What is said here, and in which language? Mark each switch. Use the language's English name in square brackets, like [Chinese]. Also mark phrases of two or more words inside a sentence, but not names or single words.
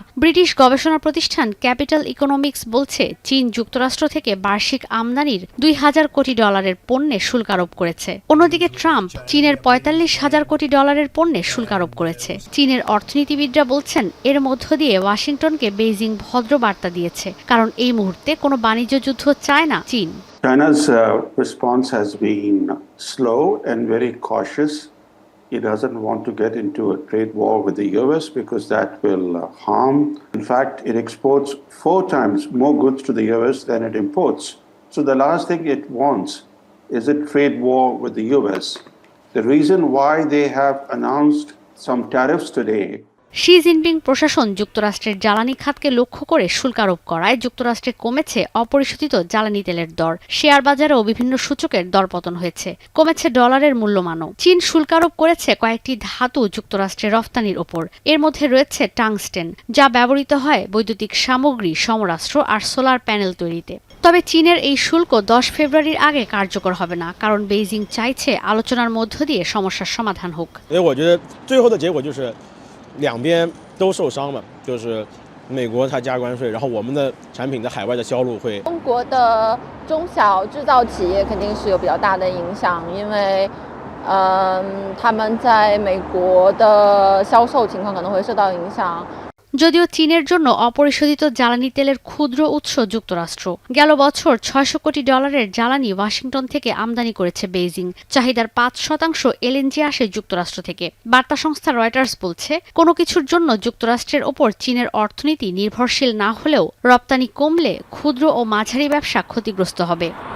[Bangla] ব্রিটিশ গবেষণা প্রতিষ্ঠান ক্যাপিটাল ইকোনমিক্স বলছে, চীন যুক্তরাষ্ট্র থেকে বার্ষিক আমদানির $2,000 কোটি পণ্যে শুল্ক আরোপ করেছে। অন্যদিকে ট্রাম্প চীনের $45,000 কোটি পণ্যে শুল্ক আরোপ করেছে। চীনের অর্থনীতিবিদরা বলছেন, এর মধ্য দিয়ে ওয়াশিংটনকে বেইজিং ভদ্র বার্তা দিয়েছে, কারণ এই মুহূর্তে কোনো বাণিজ্য যুদ্ধ চায় না চীন। [English] China's response has been slow and very cautious. It doesn't want to get into a trade war with the US because that will harm. In fact, it exports 4 times more goods to the US than it imports. So the last thing it wants is a trade war with the US. The reason why they have announced some tariffs today. [Bangla] শি জিনপিং প্রশাসন যুক্তরাষ্ট্রের জ্বালানি খাতকে লক্ষ্য করে শুল্ক আরোপ করায় যুক্তরাষ্ট্রে কমেছে অপরিশোধিত জ্বালানি তেলের দর। শেয়ার বাজারেও বিভিন্ন সূচকের দরপতন হয়েছে, কমেছে ডলারের মূল্যমানও। চীন শুল্ক আরোপ করেছে কয়েকটি ধাতু যুক্তরাষ্ট্রের রফতানির ওপর। এর মধ্যে রয়েছে টাংস্টেন, যা ব্যবহৃত হয় বৈদ্যুতিক সামগ্রী, সমরাস্ত্র আর [English] solar panel [Bangla] তৈরিতে। তবে চীনের এই শুল্ক 10 ফেব্রুয়ারির আগে কার্যকর হবে না, কারণ বেইজিং চাইছে আলোচনার মধ্য দিয়ে সমস্যার সমাধান হোক। [Chinese] 两边都受伤嘛，就是美国它加关税，然后我们的产品在海外的销路会。中国的中小制造企业肯定是有比较大的影响，因为他们在美国的销售情况可能会受到影响。 [Bangla] যদিও চীনের জন্য অপরিশোধিত জ্বালানি তেলের ক্ষুদ্র উৎস যুক্তরাষ্ট্র। গেল বছর $600 কোটি জ্বালানি ওয়াশিংটন থেকে আমদানি করেছে বেইজিং। চাহিদার 5% এলএনজি আসে যুক্তরাষ্ট্র থেকে। বার্তা সংস্থা রয়টার্স বলছে, কোনো কিছুর জন্য যুক্তরাষ্ট্রের ওপর চীনের অর্থনীতি নির্ভরশীল না হলেও রপ্তানি কমলে ক্ষুদ্র ও মাঝারি ব্যবসা ক্ষতিগ্রস্ত হবে।